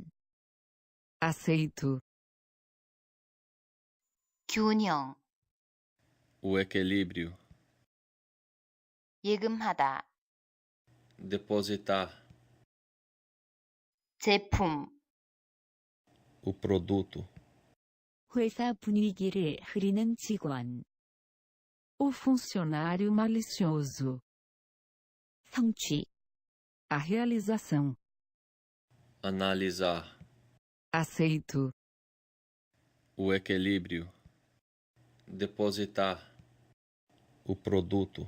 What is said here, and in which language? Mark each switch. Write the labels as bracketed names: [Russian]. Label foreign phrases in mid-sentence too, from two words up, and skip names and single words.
[Portuguese] Aceito. [Korean] 균형, [Portuguese] o equilíbrio, [Korean] 예금하다, [Portuguese] depositar, [Korean] 제품, [Portuguese] o produto, [Korean] 회사 분위기를 흐리는 직원, [Portuguese] O funcionário malicioso. [Korean] 성취, [Portuguese] A realização. analisar, Aceito. o equilíbrio, depositar, o produto,